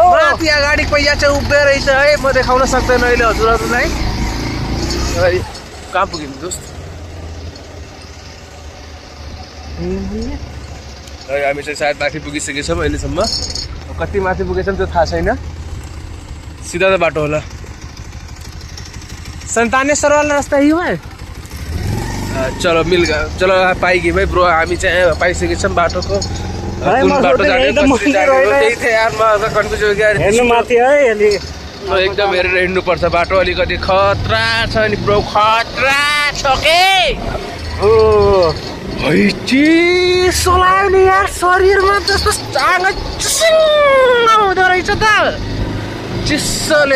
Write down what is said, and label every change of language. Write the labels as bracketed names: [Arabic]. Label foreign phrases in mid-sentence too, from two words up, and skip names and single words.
[Nepali] माथि अगाडि पहिया चाहिँ उभिए रहेछ है म देखाउन सक्दैन अहिले हजुरहरूलाई कहाँ पुग्यौँ दोस्त हामी चाहिँ सायद माथि पुगिसकेछौँ अहिलेसम्म कति माथि पुगेछौँ त्यो थाहा छैन सीधा त बाटो होला [Hindi] 97 वाला रास्ता ही है चलो मिल गयो चलो [Nepali] पाइगयौँ है ब्रो हामी चाहिँ पाइसकेछौँ बाटोको कुन बाटो जाने कसरी जाने हो त्यही थियो यार म कन्फ्युज [Hindi] हो गयो [Nepali] हेर्नु माथि है अलि एकदम हेरेर हिँड्नुपर्छ बाटो अलिकति खतरा छ नि ब्रो खतरा छ के ओ चिसो लाग्यो नि यार शरीरमा जस्तो चाँगो चिसिङ आउँदो रहेछ त चिसोले